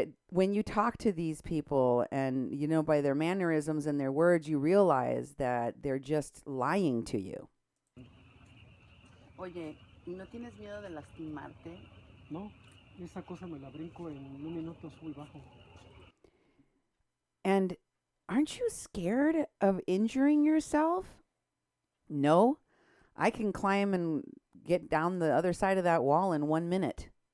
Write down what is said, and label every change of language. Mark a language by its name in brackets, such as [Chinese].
[English] When you talk to these people and, by their mannerisms and their words, you realize that they're just lying to you. [Spanish] Oye, ¿no tienes miedo de lastimarte? No, esa cosa me la brinco en un minuto, subo y bajo. [English] And aren't you scared of injuring yourself? No, I can climb and get down the other side of that wall in 1 minute.